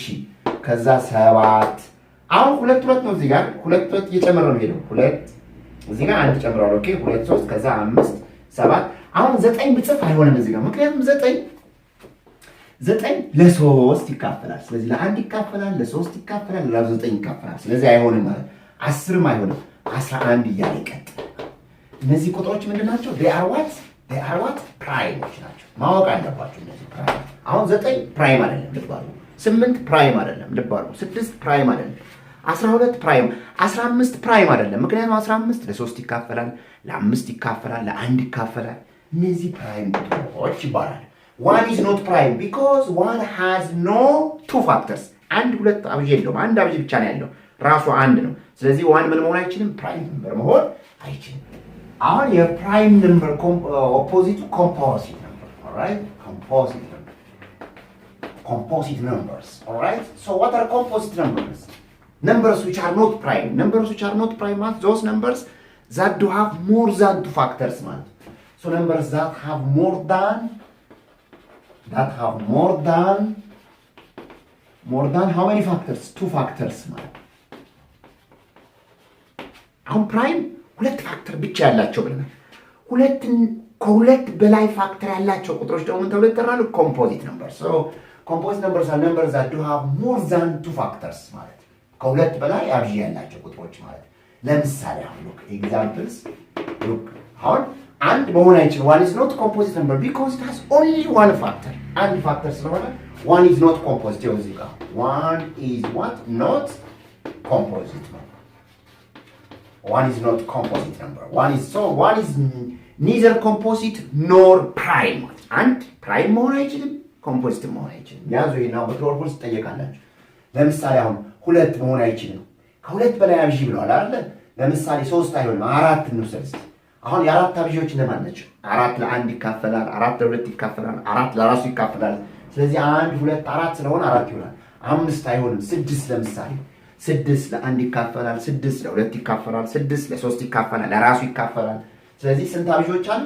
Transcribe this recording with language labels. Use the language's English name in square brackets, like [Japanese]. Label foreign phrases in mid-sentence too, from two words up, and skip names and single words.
[Amharic] ከዛ ሰባት አሁን ሁለት ነው እዚህ ጋር ሁለት እየጨመረ ነው ሄደው ሁለት እዚህ ጋር አንድ ጨምራለሁ ኦኬ ሁለት ሶስት ከዛ አምስት ሰባት አሁን 9 ብጽፍ አይሆንም እዚህ ጋር ምክንያቱም 9 ዘጠኝ ለሶስት ይካፈላል። ስለዚህ ለአንድ ይካፈላል፣ ለሶስት ይካፈላል፣ ለዘጠኝ ይካፈላል። ስለዚህ አይሆንም ማለት 10ም አይሆንም 11 እያለ ይቀጥላል። እነዚህ ቁጥሮች ምንድን ናቸው? [English] they are what [Amharic] ፕራይሞች ናቸው። ማወቅ አለባችሁ እነዚህ ፕራይም። አሁን 9 ፕራይም አይደለም ልብ አድርጉ። 8 ፕራይም አይደለም ልብ አድርጉ። 6 ፕራይም አይደለም። 12 ፕራይም፣ 15 ፕራይም አይደለም። ምክንያቱም 15 ለ3 ይካፈላል፣ ለ5 ይካፈላል፣ ለ1 ይካፈላል። እነዚህ ፕራይም ቁጥሮች ይባላል። [English] one is not prime because one has no two factors። [Amharic] አንድ ሁለት አብዥ የለውም። አንድ አብዥ ብቻ ነው ያለው፣ ራሱ አንድ ነው። ስለዚህ ዋን ምን መሆን አይችልም? [English] prime number [Amharic] መሆን አይችልም። አሁን [English] የprime number opposite composite number. alright composite numbers. Alright, so what are composite numbers? Numbers which are not prime. Numbers which are not prime are those numbers that do have more than two factors, man. So numbers that have more than how many factors? Two factors, man. [Amharic] አሁን ፕራይም ሁለት ፋክተር ብቻ ያላቸው ብለናል። ከሁለት በላይ ፋክተር ያላቸው ቁጥሮች ደግሞ ምን ተብለው ይጠራሉ? [English] composite number. so composite numbers are numbers that do have more than two factors [Amharic] ማለት ከሁለት በላይ አብዥ ያላቸው ቁጥሮች ማለት። ለምሳሌ አሁን [English] look examples look [Amharic] አሁን አንድ መሆን አይችልም። [English] one is not composite number because it has only one factor። [Amharic] አንድ ፋክተር ስለሆነ [English] one is not composite። [Amharic] እዚህ ጋር [English] one is what not composite number። One is not composite number. One is neither composite nor prime. And prime [Amharic] መሆን አይችልም፣ composite መሆን አይችልም። ያዙ ይሄን አሁን በትሮርኩስ ጠየቃላችሁ። ለምሳሌ አሁን ሁለት መሆን አይችልም። ከሁለት በላይ አብዥ ብለዋል አይደል? ለምሳሌ 3 አይሆንም፣ 4 እንውሰድ። አሁን የአራት አብዥዎች እነማን ናቸው? 4 ለ1 ይካፈላል፣ 4 ለ2 ይካፈላል፣ 4 ለራሱ ይካፈላል። ስለዚህ 1 2 4 ስለሆነ 4 ይሆናል። 5 አይሆንም። 6 ለምሳሌ 6 ለ1 ይካፈላል፣ 6 ለ2 ይካፈላል፣ 6 ለ3 ይካፈላል፣ ለራሱ ይካፈላል። ስለዚህ ስንት አብዦች አሉ?